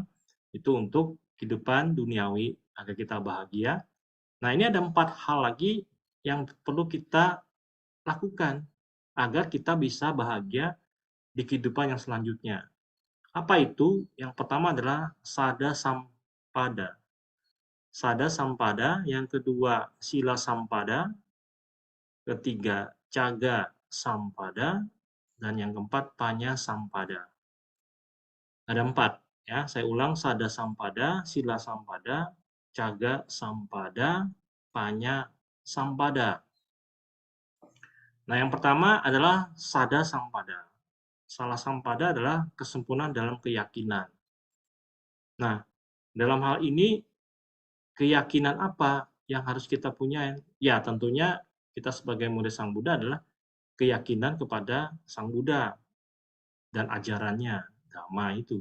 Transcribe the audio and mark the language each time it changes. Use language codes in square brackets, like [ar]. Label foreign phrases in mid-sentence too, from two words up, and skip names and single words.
[id] Itu untuk kehidupan duniawi agar kita bahagia. Nah, ini ada 4 hal lagi yang perlu kita lakukan agar kita bisa bahagia di kehidupan yang selanjutnya. Apa itu? Yang pertama adalah [pi] sada sampada. Sada sampada, [id] yang kedua [pi] sila sampada, [id] ketiga [pi] caga sampada, [id] dan yang keempat [pi] panya sampada. [id] Ada 4, Ya, saya ulang, [pi] sada sampada, sila sampada, caga sampada, panya sampada. [id] Nah, yang pertama adalah [pi] sada sampada. Salah sampada [id] adalah kesempurnaan dalam keyakinan. Nah, dalam hal ini keyakinan apa yang harus kita punya? Ya, tentunya kita sebagai murid Sang Buddha adalah keyakinan kepada Sang Buddha dan ajarannya, Dhamma itu.